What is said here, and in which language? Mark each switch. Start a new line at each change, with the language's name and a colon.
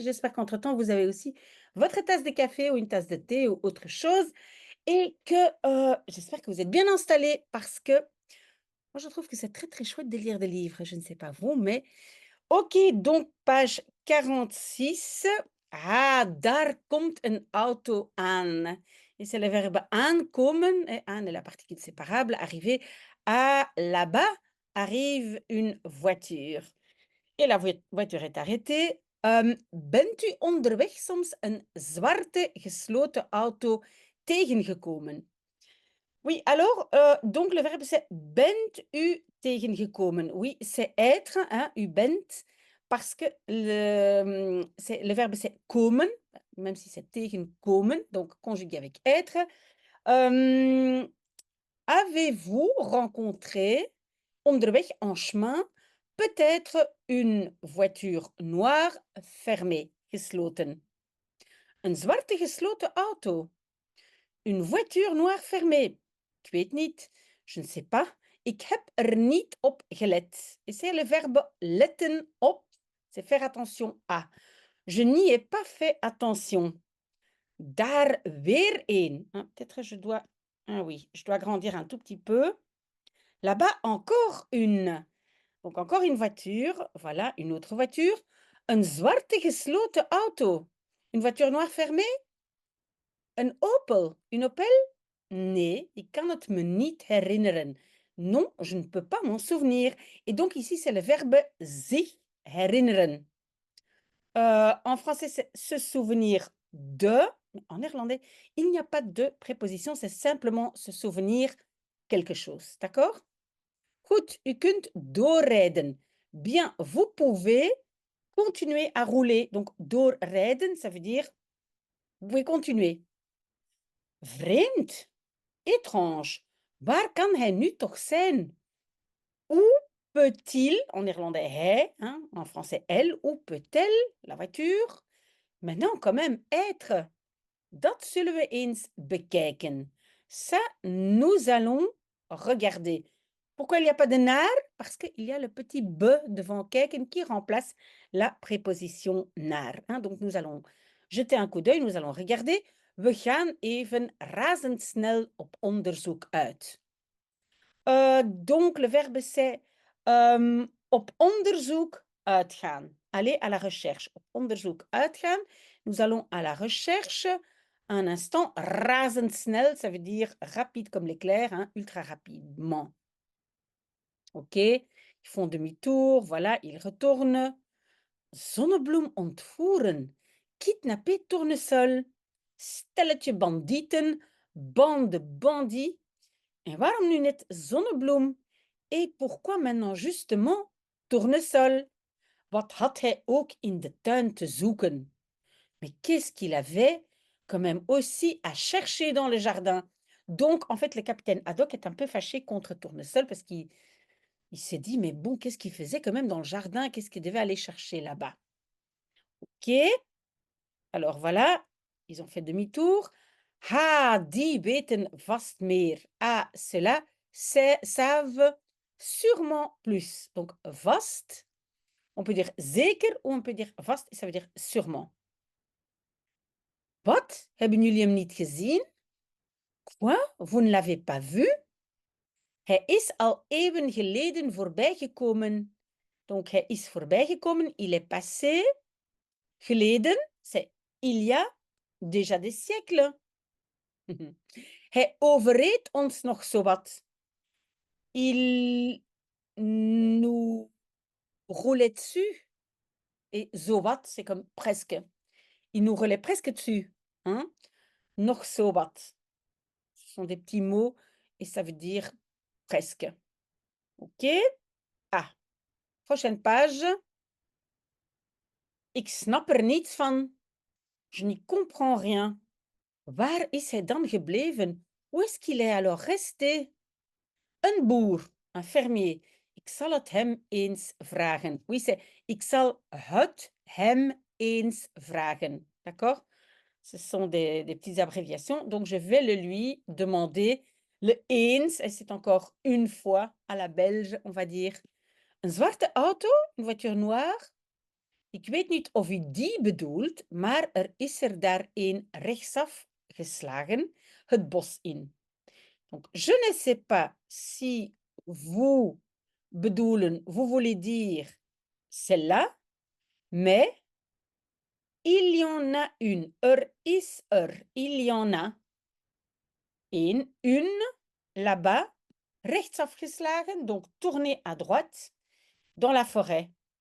French: J'espère qu'entre-temps, vous avez aussi votre tasse de café ou une tasse de thé ou autre chose et que j'espère que vous êtes bien installés parce que moi, je trouve que c'est très, très chouette de lire des livres. Je ne sais pas vous, mais OK, donc page 46.
Dutch: Ah, daar komt een auto aan.
French: Et c'est le verbe aankomen. Et aan est la particule séparable. Arriver. Ah, là-bas arrive une voiture. Et la voiture est arrêtée.
Dutch: Bent u onderweg soms een zwarte gesloten auto tegengekomen?
French: Oui, alors, donc le verbe c'est
Dutch: bent u tegengekomen.
French: Oui, c'est être, hein,
Dutch: u bent,
French: parce que le verbe c'est komen, même si c'est tegenkomen, donc conjugué avec être. Hem, Avez-vous rencontré, onderweg, en chemin, peut-être une voiture noire fermée, gesloten?
Dutch: Een zwarte gesloten auto.
French: Une voiture noire fermée.
Dutch: Ik weet niet.
French: Je ne sais pas.
Dutch: Ik heb er niet op gelet.
French: Et c'est le verbe
Dutch: letten op.
French: C'est faire attention à. Je n'y ai pas fait attention.
Dutch: Daar weer een.
French: Peut-être je dois. Ah oui, je dois grandir un tout petit peu. Là-bas, encore une. Donc encore une voiture. Voilà, une autre voiture.
Dutch: Een zwarte gesloten auto.
French: Une voiture noire fermée.
Dutch: Een Opel.
French: Une Opel?
Dutch: Nee, ik kan het me niet herinneren.
French: Non, je ne peux pas m'en souvenir. Et donc ici, c'est le verbe zich herinneren. En français, c'est se souvenir de. En néerlandais, il n'y a pas de préposition, c'est simplement se souvenir quelque chose. D'accord?
Dutch: Goed, u kunt doorrijden.
French: Bien, vous pouvez continuer à rouler. Donc, doorrijden, ça veut dire, vous pouvez continuer.
Dutch: Vreemd.
French: Étrange.
Dutch: Waar kan hij nu toch zijn?
French: Où peut-il, en néerlandais hij, hein, en français elle, où peut-elle, la voiture, maintenant quand même être?
Dutch: Dat zullen we eens bekijken.
French: Ça, nous allons regarder. Pourquoi il n'y a pas de naar? Parce qu'il y a le petit be devant kijken qui remplace la préposition naar. Hein. Donc nous allons jeter un coup d'œil, nous allons regarder.
Dutch: We gaan even razendsnel op onderzoek uit.
French: Donc le verbe c'est
Dutch: op onderzoek uitgaan.
French: Aller à la recherche.
Dutch: Op onderzoek uitgaan.
French: Nous allons à la recherche. Un instant, razendsnel, ça veut dire rapide comme l'éclair, hein, ultra rapidement. OK, ils font demi-tour, voilà, ils retournent.
Dutch: Zonnebloem ontvoeren.
French: Kidnappé tournesol.
Dutch: Stelletje bandieten.
French: Bande bandits.
Dutch: En waarom nu net zonnebloem?
French: Et pourquoi maintenant justement tournesol?
Dutch: Wat had hij ook in de tuin te zoeken?
French: Mais qu'est-ce qu'il avait quand même aussi à chercher dans le jardin? Donc, en fait, le capitaine Haddock est un peu fâché contre Tournesol parce qu'il s'est dit, mais bon, qu'est-ce qu'il faisait quand même dans le jardin? Qu'est-ce qu'il devait aller chercher là-bas? OK, alors voilà, ils ont fait demi-tour.
Dutch: Ah, die weten vast meer.
French: Ah, ceux-là savent sûrement plus. Donc, vast, on peut dire zeker ou on peut dire vast, et ça veut dire sûrement.
Dutch: Wat? Hebben jullie hem niet gezien?
French: Quoi? Vous ne l'avez pas vu?
Dutch: Hij is al eeuwen geleden voorbijgekomen.
French: Donc,
Dutch: hij is voorbijgekomen.
French: Il est passé. Geleden, c'est il y a déjà des siècles.
Dutch: Hij overreed ons nog zowat.
French: Il nous roulait dessus. Et zowat, c'est comme presque. Il nous roulait presque dessus. Hein?
Dutch: Nog zowat.
French: Ce sont des petits mots et ça veut dire presque. OK? Ah, prochaine page.
Dutch: Ik snap er niets van.
French: Je n'y comprends rien.
Dutch: Waar is hij dan gebleven?
French: Où est-ce qu'il est alors resté?
Dutch: Een boer,
French: un fermier.
Dutch: Ik zal het hem eens vragen.
French: Oui, c'est
Dutch: ik zal het hem eens vragen.
French: D'accord? Ce sont des petites abréviations. Donc, je vais le lui demander. Le eens, et c'est encore une fois à la belge, on va dire.
Dutch: Een zwarte auto, een
French: voiture noire.
Dutch: Ik weet niet of u die bedoelt, maar er is er daar een rechtsaf geslagen, het bos in.
French: Donc, je ne sais pas si vous bedoelen, vous voulez dire celle-là, mais il y en a une.
Dutch: Er is er.
French: Il y en a une là-bas,
Dutch: rechtsaf geslagen,
French: donc tournez à droite, dans la forêt.